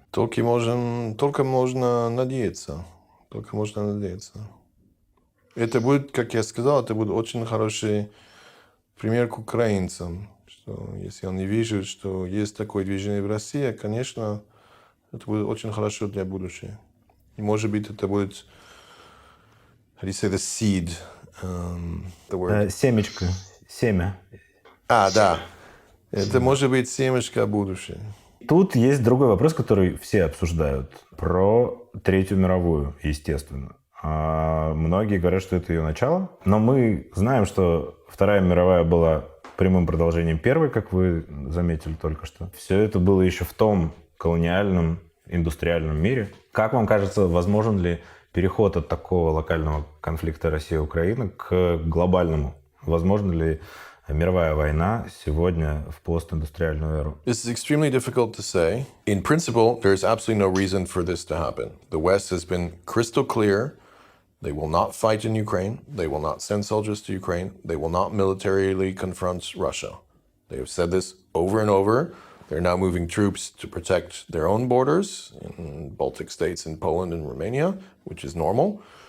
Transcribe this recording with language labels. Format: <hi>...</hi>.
<ru>Только можно надеяться. Только можно надеяться. Это будет, как я сказал, это будет очень хороший пример к украинцам. Что если они видят, что есть такое движение в России, конечно, это будет очень хорошо для будущего. И может быть это будет,</ru> <en>how do you say the seed? The word?</en> <ru>Семечко, семя. Да. Это может быть семечко будущего. Тут есть другой вопрос, который все обсуждают. Про Третью мировую, естественно. Многие говорят, что это ее начало. Но мы знаем, что Вторая мировая была прямым продолжением Первой, как вы заметили только что. Все это было еще в том колониальном, индустриальном мире. Как вам кажется, возможен ли переход от такого локального конфликта Россия-Украина к глобальному? Возможно ли мировая война сегодня в постиндустриальную эру?</ru> <en>This is extremely difficult to say. In principle, there is absolutely no reason for this to happen. The West has been crystal clear. They will not fight in Ukraine. They will not send soldiers to Ukraine. They will not militarily confront Russia. They have said this over and over. They're now moving troops to protect their own borders in Baltic states and Poland and Romania, which is normal.</en>